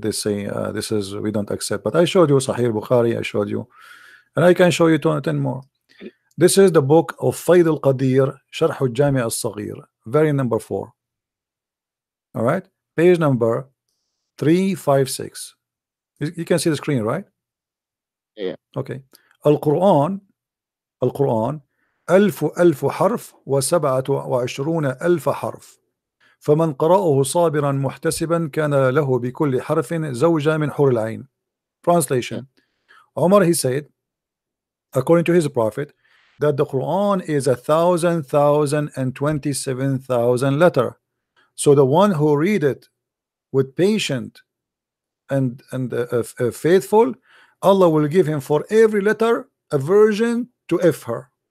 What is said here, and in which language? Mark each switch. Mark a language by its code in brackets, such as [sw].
[en] They say this is, we don't accept. But I showed you Sahih Bukhari, I showed you, and I can show you 10 more. This is the book of Fayd al-Qadir, Sharh al-Jami' al-Saghir, very number 4. All right, page number 356. You can see the screen, right? Yeah. Okay. [ar] القرآن 1000 حرف و27 ألف حرف، فمن قرأه صابرا محتسبا كان له بكل حرف زوجة من حور العين. [en] Translation. Umar, he said, according to his prophet, that the Quran is 1,027,000 letter. So the one who read it with patient and faithful, Allah will give him for every letter a version to F her.